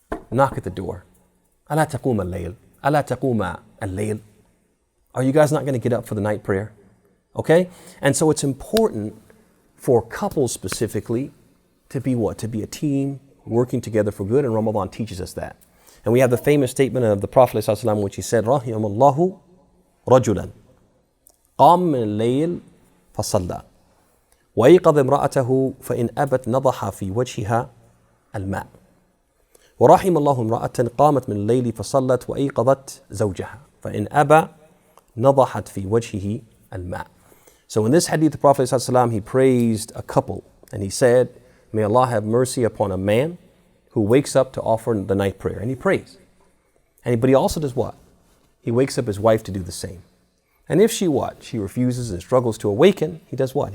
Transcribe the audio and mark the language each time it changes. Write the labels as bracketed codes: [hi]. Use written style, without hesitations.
[en] Knock at the door. [ar] ألا تقوم الليل. ألا تقوم الليل. [en] Are you guys not going to get up for the night prayer? Okay? And so it's important for couples specifically to be what? To be a team working together for good, and Ramadan teaches us that. And we have the famous statement of the Prophet ﷺ, which he said, [ar] رَحِمَ اللَّهُ رَجُلًا قَامَ مِنَ اللَّيْلِ فَصَلَّى وَأَيْقَظَ امْرَأَتَهُ فَإِنْ أَبَتْ نَضَحَ فِي وَجْهِهَا الْمَاءِ وَرَحِمَ اللَّهُ امْرَأَةً قَامَتْ مِنَ اللَّيْلِ فَصَلَّتْ وَأَيْقَظَتْ زَوْجَهَا فَإِنْ أَبَى نَضَحَتْ فِي وَجْهِهِ الْمَاءِ. [en] So in this hadith, the Prophet ﷺ, he praised a couple, and he said, may Allah have mercy upon a man who wakes up to offer the night prayer. And he prays. But he also does what? He wakes up his wife to do the same. And if she what? She refuses and struggles to awaken, he does what?